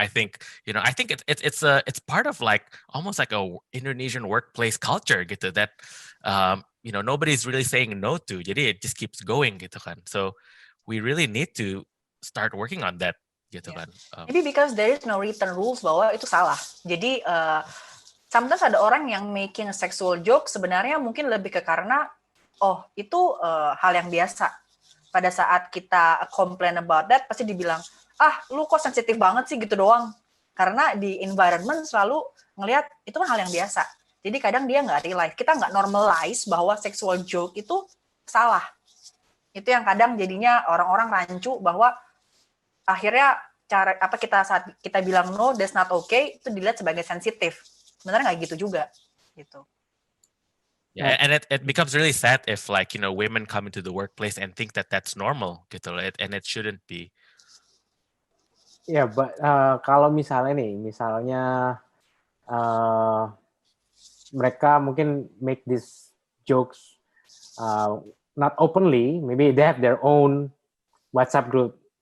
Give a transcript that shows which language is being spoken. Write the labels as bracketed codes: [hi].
[en] I think it's part of like almost like a Indonesian workplace culture gitu that nobody's really saying no to. Jadi it just keeps going gitu kan. So we really need to start working on that gitu kan. Maybe because there is no written rules [id] bahwa itu salah. Jadi sometimes ada orang yang [en] making a sexual joke [id] sebenarnya mungkin lebih ke karena itu hal yang biasa. Pada saat kita [en] complain about that, [id] pasti dibilang, lu kok sensitif banget sih gitu doang. Karena di environment selalu ngelihat itu kan hal yang biasa. Jadi kadang dia nggak realize, kita nggak normalize bahwa sexual joke itu salah. Itu yang kadang jadinya orang-orang rancu bahwa akhirnya saat kita bilang [en] no, that's not okay, [id] itu dilihat sebagai sensitif. Sebenarnya nggak gitu juga, gitu. [en] Yeah, and it becomes really sad if like women come into the workplace and think that that's normal gitu loh, and it shouldn't be. Yeah, but [id] kalau misalnya mereka mungkin [en] make these jokes not openly, maybe they have their own WhatsApp group.